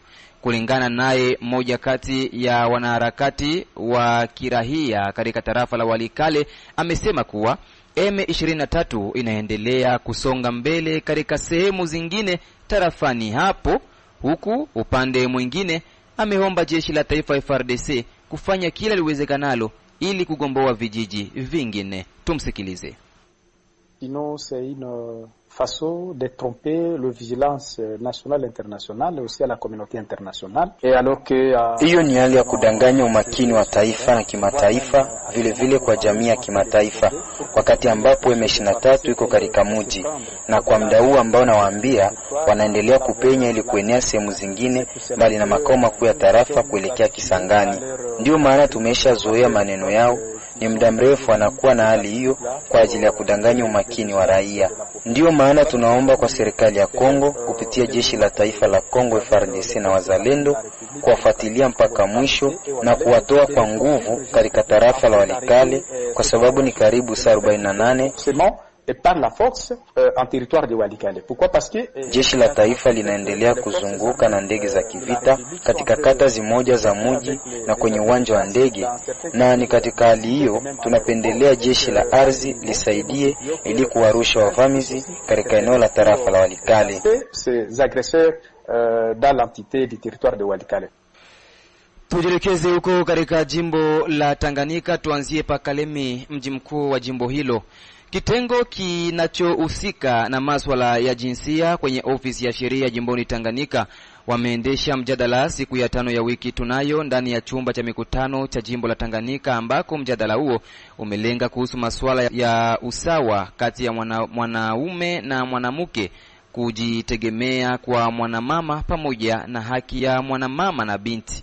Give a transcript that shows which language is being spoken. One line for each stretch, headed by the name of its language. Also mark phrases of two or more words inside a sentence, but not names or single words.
Swahili: Kulingana naye mmoja kati ya wanaharakati wa kiraia katika tarafa la Walikale, amesema kuwa M23 inaendelea kusonga mbele katika sehemu zingine tarafani hapo, huku upande mwingine ameomba jeshi la taifa FARDC kufanya kila liwezekanalo ili kugomboa vijiji vingine. Tumsikilize.
French: Sinon, c'est une façon de tromper le vigilance nationale internationale et aussi à la communauté internationale. Et alors que
Swahili: hiyo ni hali ya kudanganya umakini wa taifa na kimataifa, vile vile kwa jamii ya kimataifa, wakati ambapo M23 iko katika mji, na kwa muda huu ambao nawaambia wanaendelea kupenya ili kuenea sehemu zingine bali na makao makuu ya tarafa kuelekea Kisangani. Ndio maana tumeshazoea maneno yao, ni muda mrefu anakuwa na hali hiyo kwa ajili ya kudanganya umakini wa raia. Ndiyo maana tunaomba kwa serikali ya Kongo kupitia jeshi la taifa la Kongo FARDC na wazalendo kuwafuatilia mpaka mwisho na kuwatoa kwa nguvu katika tarafa la Walikale, kwa sababu ni karibu saa 48
French: et par la force en territoire de Walikale. Pourquoi? Parce que
Swahili: jeshi la taifa linaendelea kuzunguka na ndege za kivita katika kata zimoja za mji na kwenye uwanja wa ndege, na ni katika hali hiyo tunapendelea jeshi la ardhi lisaidie ili kuwarusha wavamizi katika eneo la tarafa la Walikale.
French: Ces agresseurs dans l'entité du territoire de Walikale.
Swahili: Tujielekeze huko katika jimbo la Tanganyika, tuanzie pa Kalemi, mji mkuu wa jimbo hilo. Kitengo kinachohusika na masuala ya jinsia kwenye ofisi ya sheria jimboni Tanganyika wameendesha mjadala siku ya 5 ya wiki tunayo ndani ya chumba cha mikutano cha jimbo la Tanganyika, ambako mjadala huo umelenga kuhusu masuala ya usawa kati ya mwanaume na mwanamke, kujitegemea kwa mwanamama pamoja na haki ya mwanamama na binti.